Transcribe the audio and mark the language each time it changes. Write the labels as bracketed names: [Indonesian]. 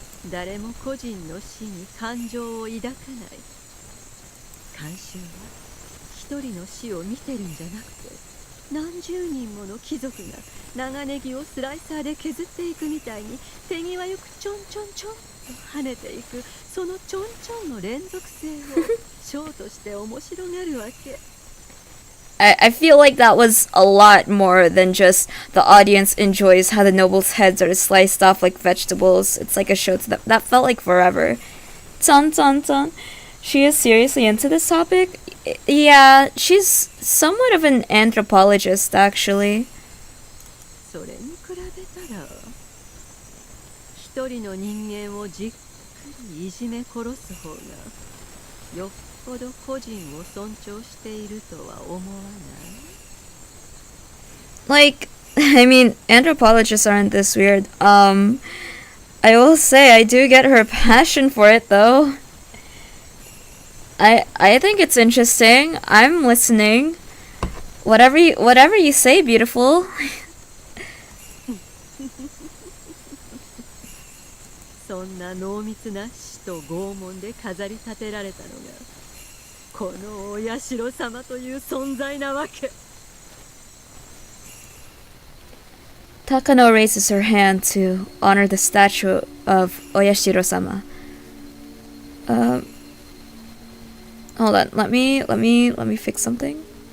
[Japanese] 誰も個人の死に感情を抱かない。慣習は一人の死を見てるんじゃなくて、何十人もの貴族が長ネギをスライサーで削っていくみたいに手際よくちょんちょんちょんと跳ねていく、そのちょんちょんの連続性をショーとして面白がるわけ。 [English] I feel like that was a lot more than just the audience enjoys how the nobles' heads are sliced off like vegetables. It's like a show to them. That felt like forever. Ton. She is seriously into this topic? Yeah, she's somewhat of an anthropologist, actually. [Japanese] それに比べたら一人の人間をじっくりいじめ殺す方がよっぽど個人を尊重しているとは思わない？ [English] Like, I mean, anthropologists aren't this weird. I will say I do get her passion for it, though. I think it's interesting. I'm listening. Whatever you say, beautiful. [Japanese] そんな濃密な死と拷問で飾り立てられたのがこのお社様という存在なわけ。 [English] Takano raises her hand to honor the statue of Oyashiro-sama. Hold on. Let me fix something.